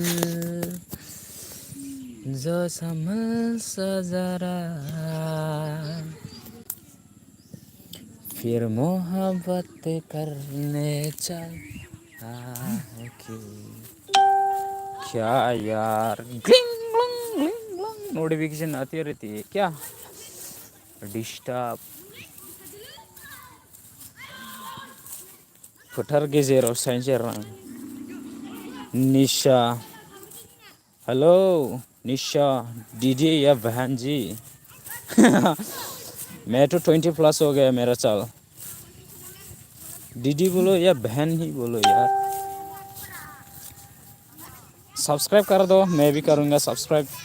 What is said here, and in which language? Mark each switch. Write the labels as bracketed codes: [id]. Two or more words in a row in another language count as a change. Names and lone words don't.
[hi] जो संभल सा जरा फिर मोहब्बत करने चला है क्यों. क्या यार नोटिफिकेशन आती रहती है क्या डिस्टर्ब. [brx] फोथार गेजेराव साइन्स आं निशा. [hi] हेलो निशा दीदी या बहन जी. मैं तो 20+ हो गया मेरा साल. दीदी बोलो या बहन ही बोलो यार. सब्सक्राइब कर दो मैं भी करूँगा सब्सक्राइब.